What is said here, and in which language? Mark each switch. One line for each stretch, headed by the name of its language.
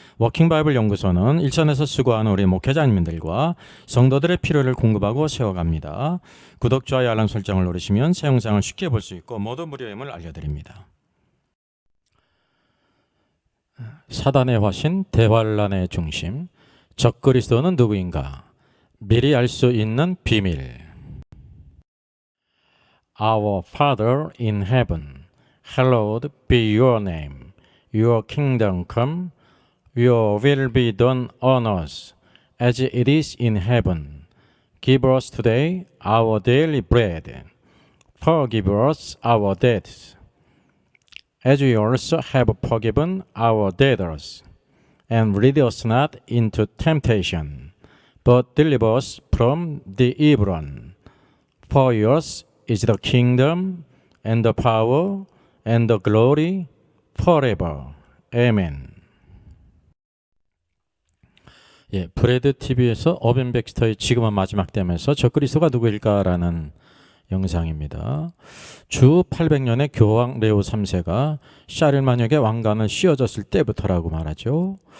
Korean: 워킹바이블 연구소는 일선에서 수고하는 우리 목회자님들과 성도들의 필요를 공급하고 세워갑니다. 구독, 좋아요, 알람 설정을 누르시면 새 영상을 쉽게 볼 수 있고 모두 무료임을 알려드립니다. 사단의 화신, 대환란의 중심, 적그리스도는 누구인가? 미리 알 수 있는 비밀.
English: Our Father in heaven, hallowed be your name. Your kingdom come, your will be done on earth as it is in heaven. Give us today our daily bread. Forgive us our debts, as we also have forgiven our debtors. And lead us not into temptation, but deliver us from the evil one. For yours is the kingdom, and the power, and the glory, forever. Amen.
Korean: 브래드 TV에서 어벤 백스터의 지금은 마지막 때면서 적그리스도가 누구일까라는 영상입니다. 주 800년의 교황 레오 3세가 샤를마녀에게 왕관을 씌워줬을 때부터라고 말하죠.